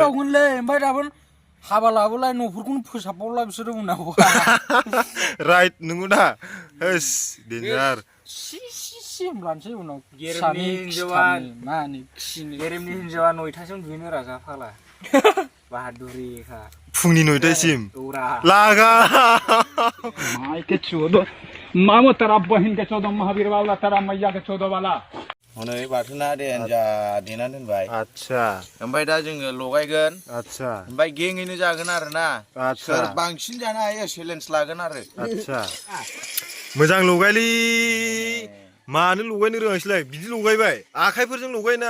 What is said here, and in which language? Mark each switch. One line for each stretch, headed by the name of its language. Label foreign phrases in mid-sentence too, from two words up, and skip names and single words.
Bodo: बावगोनलै ओमफ्राय दाबो हाबा लाबोलाय न'फोरखौनो फोसाबबावला बिसोरो उनाव राइट नंगौ दा होस डेन्जार होनब्लानोसै उनाव गेरेमनि हिन्जावा 9थासिम दुगैनो राजा फाला बाहादुरिखा फुंनि 9टासिम लागा
Hindi: माई के 14 मामो तेरा बहन के 14 महावीर वाला तेरा मैया के 14 वाला
Bodo: हनै बाथोना देनजा देनानै दोनबाय आच्छा ओमफ्राय दा जोङो लगायगोन आच्छा ओमफ्राय गेङैनो जागोन आरोना आच्छा सोर बांसिन जानो हायो चेलेन्ज लागोन आरो आच्छा मोजां लगायलै मानो लगायनो रोङासैलाय बिदि लगायबाय आखाइफोरजों लगायना